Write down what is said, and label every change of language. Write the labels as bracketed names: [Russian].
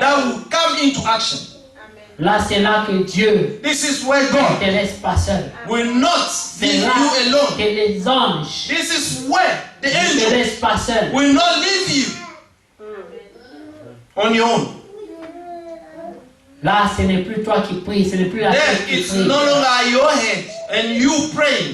[English] that will come into action. [French] Là, c'est là que Dieu [English] This is where [French] ne [English] God [French] te laisse pas seul. [English] will not [French] C'est [English] leave [French] là [English] you alone. [French] que les anges [English] This is where the [French] ne te [English] angel [French] laissent pas seul. [English] will not leave you on your own. [French] Là, ce n'est plus toi qui pries, ce n'est plus la [English] Then [French] tête qui [English] it's [French] prie, [English] no longer your head and you pray,